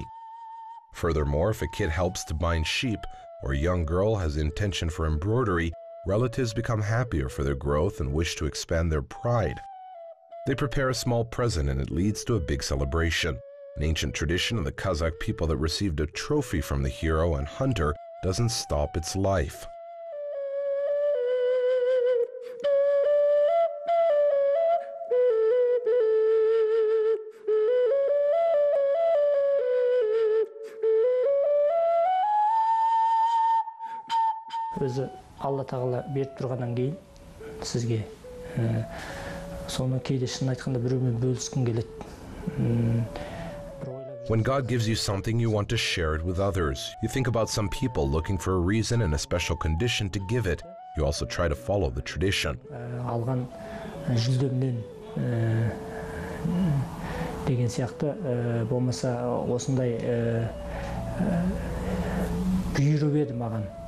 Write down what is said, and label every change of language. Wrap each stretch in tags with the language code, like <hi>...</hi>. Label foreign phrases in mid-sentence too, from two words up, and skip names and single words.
<en>Furthermore, if a kid helps to bind sheep or a young girl has intention for embroidery, relatives become happier for their growth and wish to expand their pride. They prepare a small present and it leads to a big celebration. An ancient tradition of the Kazakh people that received a trophy from the hero and hunter doesn't stop its life.</en> <kk>Өзі Алла тағала беріп тұрғаннан кейін сізге соны кейде шын айтқанда біреумен бөліскің келеді.</kk> <en>When God gives you something, you want to share it with others. You think about some people looking for a reason and a special condition to give it. You also try to follow the tradition.</en> <kk>Алған жүлдемнен деген сияқты болмаса осындай бұйырып еді маған.</kk>